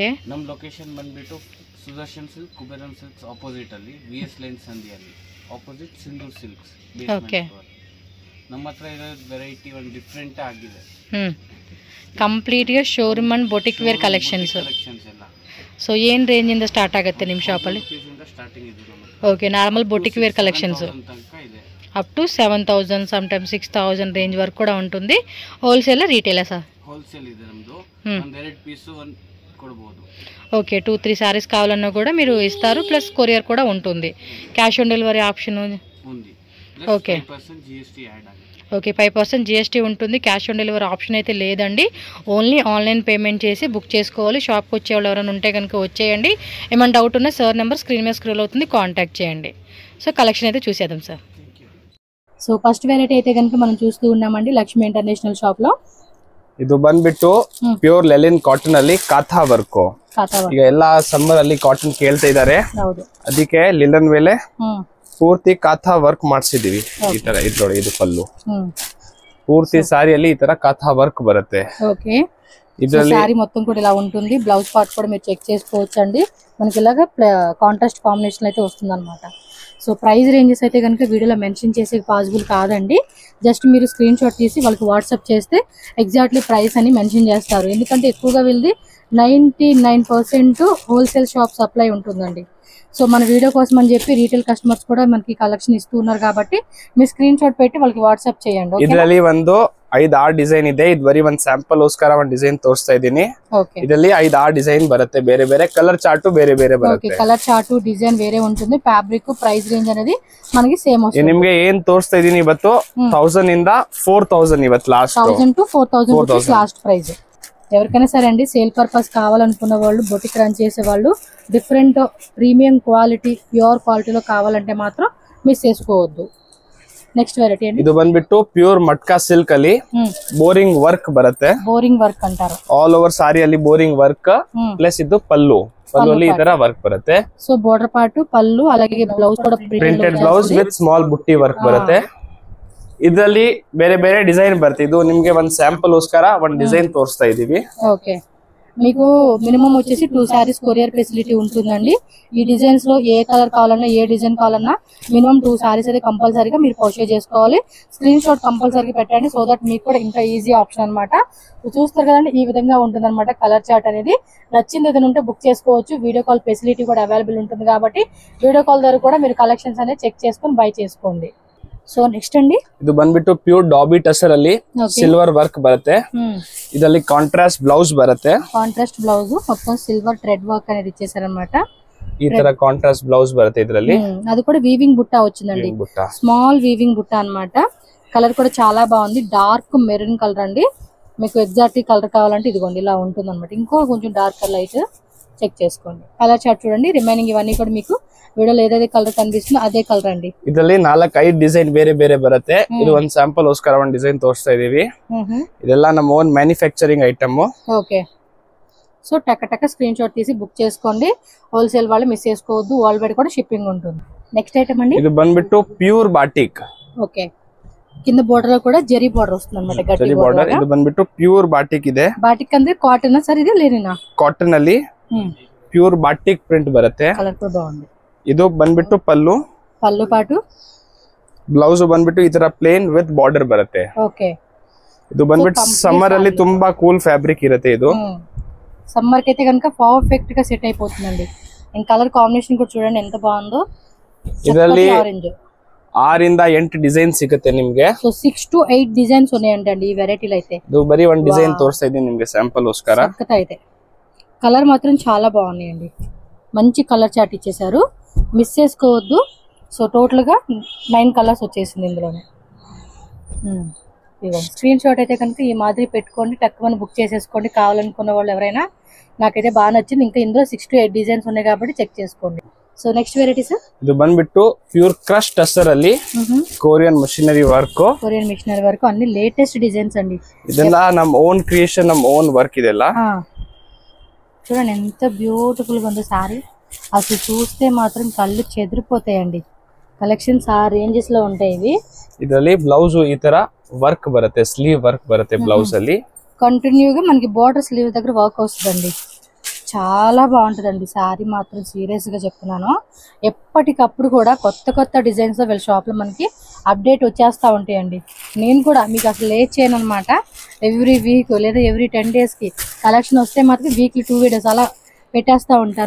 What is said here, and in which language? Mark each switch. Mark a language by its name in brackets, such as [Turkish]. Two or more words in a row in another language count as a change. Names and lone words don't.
[Kannada] ನಮ್ಮ ಲೊಕೇಶನ್ ಬಂದ್ಬಿಟ್ಟು ಸುದರ್ಶನ್ ಸಿಲ್ಕ್ ಕುಬೇರನ್ ಸಿಲ್ಕ್ಸ್ ಆಪೋಸಿಟ್ ಅಲ್ಲಿ VS ಲೈನ್ ಸಂಧಿಯಲ್ಲಿ ಆಪೋಸಿಟ್ ಸಿಂಧೂರ್ ಸಿಲ್ಕ್ಸ್. ಓಕೆ, ನಮ್ಮ ಹತ್ರ ಇರೋ ವೆರೈಟಿ ಒಂದು ಡಿಫ್ರೆಂಟ್ ಆಗಿದೆ. ಕಂಪ್ಲೀಟ್ ಗೆ [English] showroom and boutique wear collections [Kannada] ಎಲ್ಲ. ಸೊ ಏನು ರೇಂಜ್ ಇಂದ ಸ್ಟಾರ್ಟ್ ಆಗುತ್ತೆ ನಿಮ್ಮ ಶಾಪ್ ಅಲ್ಲಿ? ಸ್ಟಾರ್ಟಿಂಗ್ ಇದೆ ನಮ್ಮ. ಓಕೆ, [English] normal boutique wear collections [Kannada] ತನಕ ಇದೆ. [English] up to 7,000 some time 6,000 range [Telugu] వరకు కూడా ఉంటుంది. [English] wholesale retail sir? [Kannada] హోల్సేల్ ಇದೆ ನಮ್ದು. ಒಂದು ಎರಡು ಪೀಸ್ ಒಂದು ಕೊಡಬಹುದು. [Telugu] ఓకే, 2-3 సారీస్ కావాలన్నా కూడా మీరు ఇస్తారు, [English] plus courier [Telugu] కూడా ఉంటుంది. [English] cash on delivery option [Telugu] ఉంది. ఓకే, [Kannada] 5% GST ಆ್ಯಡ್ ಆಗಿದೆ. [Telugu] ఓకే, 5% GST ఉంటుంది. [English] cash on delivery option [Telugu] అయితే లేదండి. [English] only online payment [Telugu] చేసి బుక్ చేసుకోవాలి. షాప్కి వచ్చేవాళ్ళు ఎవరైనా ఉంటే కనుక వచ్చేయండి. ఏమైనా డౌట్ ఉన్నా సార్ నెంబర్ స్క్రీన్ మీద స్క్రోల్ అవుతుంది, కాంటాక్ట్ చేయండి. సో కలెక్షన్ అయితే చూసేద్దాం సార్. సో [English] first variety [Telugu] అయితే కనుక మనం చూస్తూ ఉన్నామండి లక్ష్మీ ఇంటర్నేషనల్ షాప్ లో. [Kannada] ಇದು ಬಂದ್ಬಿಟ್ಟು [English] pure linen cotton [Kannada] ಅಲ್ಲಿ ಕಾಥಾ ವರ್ಕ್. ಈಗ ಎಲ್ಲಾ ಸಮ್ಮರ್ ಅಲ್ಲಿ ಕಾಟನ್ ಕೇಳ್ತಾ ಇದಾರೆ, ಅದಕ್ಕೆ ಲಿಲನ್ ಮೇಲೆ ಪೂರ್ತಿ ಕಾಥಾ ವರ್ಕ್ ಮಾಡಿಸಿದೀವಿ. ಈ ತರ ಇದು ನೋಡಿ, ಇದು ಪಲ್ಲು ಪೂರ್ತಿ ಸಾರಿಯಲ್ಲಿ ಈ ತರ ಕಾಥಾ ವರ್ಕ್ ಬರುತ್ತೆ. [Telugu] ఓకే, ఇదರಲ್ಲಿ సారీ మొత్తం కూడా ఇలా ఉంటుంది. బ్లౌజ్ పార్ట్ కూడా మీరు చెక్ చేసుకోవచ్చు అండి. మనకి ఇలాగా [English] contrast combination [Telugu] అయితే వస్తుందన్నమాట. సో [English] price ranges [Telugu] అయితే కనుక వీడియోలో మెన్షన్ చేసే పాసిబుల్ కాదండి. జస్ట్ మీరు [English] screen shot [Telugu] తీసి వాళ్ళకి వాట్సాప్ చేస్తే [English] exactly price [Telugu] అని మెన్షన్ చేస్తారు. ఎందుకంటే ఎక్కువగా వీళ్ళది 99% [English] wholesale shop supply [Telugu] ఉంటుందండి. సో మన వీడియో కోసం అని చెప్పి [English] retail customers [Telugu] కూడా మనకి కలెక్షన్ ఇస్తూ ఉన్నారు కాబట్టి మీరు [English] screen shot [Telugu] పెట్టి వాళ్ళకి వాట్సాప్ చేయండి. [Kannada] ಇದರಲ್ಲಿ ಒಂದು 5-6 ಡಿಸೈನ್ ಇದೆ. ಇದು ಬರೀ ಒಂದು ಸ್ಯಾಂಪಲ್ ಗೋಸ್ಕರ ಒಂದು ಡಿಸೈನ್ ತೋರಿಸ್ತಾ ಇದ್ದೀನಿ. ಇದರಲ್ಲಿ 5-6 ಡಿಸೈನ್ ಬರುತ್ತೆ, ಬೇರೆ ಬೇರೆ [English] colour chart [Kannada] ಬೇರೆ ಬೇರೆ ಬರುತ್ತೆ. [English] colour chart design [Telugu] వేరే ఉంటుంది. [English] fabric price range [Telugu] అనేది మనకి సేమ్ వస్తుంది. [Kannada] ನಿಮಗೆ ಏನ್ ತೋರಿಸ್ತಾ ಇದೀನಿ ಇವತ್ತು 1000 ಇಂದ 4000 ಇವತ್ತು లాస్ట్ [Telugu] 1000 to 4000 [English] rupees last price. [Telugu] ఎవరికైనా సరే అండి [English] sale purpose [Telugu] కావాలనుకున్న వాళ్ళు, [English] boutique run [Telugu] చేసే వాళ్ళు, [English] different premium quality pure [Telugu] క్వాలిటీలో కావాలంటే మాత్రం మిస్ చేసుకోవద్దు. [English] next variety [Telugu] అండి, [Kannada] ಇದು ಬಂದ್ಬಿಟ್ಟು [English] pure matka silk [Kannada] ಅಲ್ಲಿ [English] boring work [Kannada] ಬರುತ್ತೆ. [English] boring work [Kannada] ಅಂತಾರೆ. [English] all over saree [Kannada] ಅಲ್ಲಿ [English] boring work plus [Kannada] ಇದು ಪಲ್ಲು ಅಲ್ಲಿ ಈ ತರ ವರ್ಕ್ ಬರುತ್ತೆ. [Telugu] సో [English] border part [Telugu] పల్లు అలాగే బ్లౌజ్ కూడా [English] printed blouse with small [Kannada] ಬುಟ್ಟಿ ವರ್ಕ್ ಬರುತ್ತೆ. ಇದರಲ್ಲಿ ಬೇರೆ ಬೇರೆ ಡಿಸೈನ್ ಬರುತ್ತೆ. ಇದು ನಿಮ್ಗೆ ಒಂದು ಸ್ಯಾಂಪಲ್ ಗೋಸ್ಕರ ಒಂದು ಡಿಸೈನ್ ತೋರಿಸ್ತಾ ಇದೀವಿ. [Telugu] ఓకే, మీకు మినిమం వచ్చేసి 2 సారీస్ [English] courier facility [Telugu] ఉంటుందండి. ఈ డిజైన్స్ లో ఏ కలర్ కావాలన్నా ఏ డిజైన్ కావాలన్నా మినిమం 2 సారీస్ అయితే కంపల్సరీగా మీరు పర్చేజ్ చేసుకోవాలి. [English] screen shot [Telugu] కంపల్సరీగా పెట్టండి, [English] so that [Telugu] మీకు కూడా ఇంకా [English] easy option [Telugu] అనమాట. చూస్తారు కదండి, ఈ విధంగా ఉంటుంది అనమాట [English] colour chart [Telugu] అనేది. నచ్చింది ఏదైనా ఉంటే బుక్ చేసుకోవచ్చు. [English] video call facility [Telugu] కూడా అవైలబుల్ ఉంటుంది కాబట్టి [English] video call [Telugu] ద్వారా కూడా మీరు కలెక్షన్స్ అనేది చెక్ చేసుకొని బై చేసుకోండి. సో నెక్స్ట్ అండి, [Kannada] ಇದು ಬಂದ್ಬಿಟ್ಟು [English] pure dobby tussar [Kannada] ಅಲ್ಲಿ [English] silver work [Kannada] ಬರುತ್ತೆ. ಇದರಲ್ಲಿ [English] contrast blouse [Kannada] ಬರುತ್ತೆ. [English] contrast blouse [Telugu] మొత్తం [English] silver thread work [Telugu] అనేది ఇచ్చేసారనమాట. [Kannada] ಈ ತರ [English] contrast blouse [Kannada] ಬರುತ್ತೆ ಇದರಲ್ಲಿ. [Telugu] అది కూడా వీవింగ్ బుట్టా వచ్చిందండి, [English] small weaving [Telugu] బుట్టా అన్నమాట. కలర్ కూడా చాలా బాగుంది, [English] dark maroon colour [Telugu] అండి. మీకు [English] exact colour [Telugu] కావాలంటే ఇదిగోండి ఇలా ఉంటుంది అనమాట. ఇంకో కొంచెం [English] dark light [Telugu] చెక్ చేసుకోండి. [English] colour chart [Telugu] చూడండి. రిమైనింగ్ ఇవన్నీ కూడా మీకు వీడియోలో ఏదైతే కలర్ కనిపిస్తుందో అదే కలర్ అండి. [Kannada] ಇದರಲ್ಲಿ 4-5 ಡಿಸೈನ್ ಬೇರೆ ಬೇರೆ ಬರುತ್ತೆ. ಇದು ಒಂದು ಸ್ಯಾಂಪಲ್ ಗೋಸ್ಕರ ಒಂದು ಡಿಸೈನ್ ತೋರಿಸ್ತಾ ಇದೀವಿ. ಇದೆಲ್ಲ ನಮ್ಮ [English] own manufacturing item. [Telugu] ఓకే, సో టక్క [English] screen shot [Telugu] తీసి బుక్ చేసుకోండి. హోల్సేల్ వాళ్ళు మిస్ చేసుకోవద్దు, [English] world wide [Telugu] కూడా షిప్పింగ్ ఉంటుంది. [English] next item [Telugu] అండి, [Kannada] ಇದು ಬಂದ್ಬಿಟ್ಟು [English] pure batik. [Telugu] ఓకే, కింద బోర్డర్ లో కూడా జరీ బోర్డర్ వస్తుంది అనమాట, గట్టి బోర్డర్. [Kannada] ಇದು ಬಂದ್ಬಿಟ್ಟು [English] pure batik [Kannada] ಇದೆ. [Telugu] బాటిక్ ಅಂದ್ರೆ కాటన్ సర్, ఇది లేనినా [Kannada] ಕಾಟನ್ ಅಲ್ಲಿ [English] pure batik print [Kannada] ಬರುತ್ತೆ. [Telugu] కలర్ కూడా బాగుంది. [Kannada] ಇದು ಬಂದ್ಬಿಟ್ಟು ಪಲ್ಲು [Telugu] పాటు [Kannada] ಬ್ಲೌಸ್ ಬಂದ್ಬಿಟ್ಟು ಈ ತರ [English] plain with border [Kannada] ಬರುತ್ತೆ. [Telugu] ఓకే, [Kannada] ಇದು ಬಂದ್ಬಿಟ್ಟು ಸಮ್ಮರ್ ಅಲ್ಲಿ ತುಂಬಾ [English] cool fabric [Kannada] ಇರುತ್ತೆ. ಇದು [Telugu] సమ్మర్ కి అయితే కనుక పర్ఫెక్ట్ గా సెట్ అయిపోతుందండి. ఇంకా [English] colour combination [Telugu] కూడా చూడండి ఎంత బాగుందో. [Kannada] ಇದರಲ್ಲಿ 6-8 ಡಿಸೈನ್ ಸಿಗುತ್ತೆ ನಿಮ್ಗೆ. [Telugu] సో 6 to 8 డిజైన్స్ ఉన్నాయండి ఈ వెరైటీలో అయితే. [Kannada] ಇದು ಬರೀ ಒಂದು ಡಿಸೈನ್ ತೋರಿಸ್ತಾ ಇದೀನಿ ನಿಮ್ಗೆ ಸ್ಯಾಂಪಲ್ ಗೋಸ್ಕರ. [Telugu] అయితే కలర్ మాత్రం చాలా బాగున్నాయండి, మంచి [English] colour chart [Telugu] ఇచ్చేసారు, మిస్ చేసుకోవద్దు. సో టోటల్ గా 9 కలర్స్ వచ్చేసింది ఇందులోనే. [English] screen shot [Telugu] అయితే కనుక ఈ మాదిరి పెట్టుకోండి, టక్కుమని బుక్ చేసేసుకోండి. కావాలనుకున్న వాళ్ళు ఎవరైనా. నాకైతే బాగా నచ్చింది. ఇంకా ఇందులో 6 to 8 డిజైన్స్ ఉన్నాయి కాబట్టి చెక్ చేసుకోండి. సో [English] next variety sir, [Kannada] ಇದು ಬಂದ್ಬಿಟ್ಟು [English] pure crush tussar [Kannada] ಅಲ್ಲಿ [English] Korean machinery work. Korean machinery [Telugu] వరకు అన్ని [English] latest designs [Telugu] అండి. [Kannada] ಇದೆಲ್ಲ ನಮ್ಮ [English] own creation, [Kannada] ನಮ್ಮ [English] own work [Kannada] ಇದೆಲ್ಲ. [Telugu] చూడండి ఎంత బ్యూటిఫుల్ గా ఉందో సారీ. అసలు చూస్తే మాత్రం కళ్ళు చెదిరిపోతాయండి. కలెక్షన్స్ ఆ రేంజెస్ లో ఉంటాయి ఇవి. [Kannada] ಇದರಲ್ಲಿ ಬ್ಲೌಸ್ ಈ ತರ ವರ್ಕ್ ಬರುತ್ತೆ, [English] sleeve work [Kannada] ಬರುತ್ತೆ ಬ್ಲೌಸ್ ಅಲ್ಲಿ. [Telugu] కంటిన్యూగా మనకి [English] border sleeve [Telugu] దగ్గర వర్క్ వస్తుందండి. చాలా బాగుంటుందండి శారీ మాత్రం, సీరియస్ గా చెప్తున్నాను. ఎప్పటికప్పుడు కూడా కొత్త కొత్త డిజైన్స్ వీళ్ళ షాప్ లో మనకి అప్డేట్ వచ్చేస్తూ ఉంటాయండి. నేను కూడా మీకు అసలు లేట్ చేయను అనమాట. [English] every week [Telugu] లేదా ఎవ్రీ 10 days కి కలెక్షన్ వస్తే మాత్రం వీక్లీ 2 videos అలా పెట్టేస్తూ ఉంటాను.